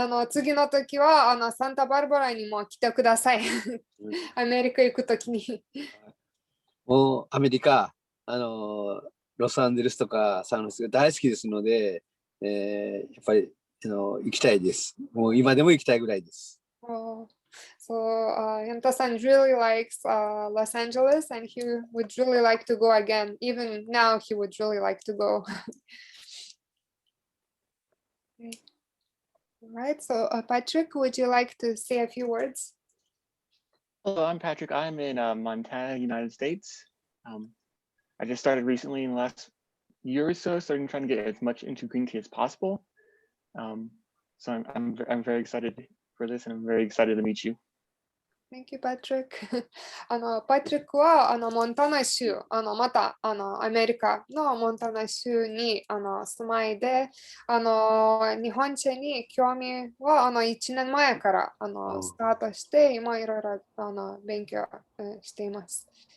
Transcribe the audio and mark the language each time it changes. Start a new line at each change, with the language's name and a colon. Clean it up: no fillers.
Japanese: 次の時はサンタバルバラにも来てください。アメリカ行くときに。もうアメリカ、ロサンゼルスとかサンフランシスコ大好きですので、やっぱり行きたいです。もう今でも行きたいぐらいです。
English: So Henta-san really likes Los Angeles and he would really like to go again. Even now he would really like to go. Okay. All right, so Patrick, would you like to say a few words? Hello, I'm Patrick. I'm in Montana, United States. I just started recently in the last year or so, starting trying to get as much into green tea as possible. So I'm very excited for this, and I'm very excited to meet you. Thank you, Patrick.
Japanese: パトリックはモンタナ州、またアメリカのモンタナ州に住まいで、日本茶に興味は1年前からスタートして、今いろいろ勉強しています。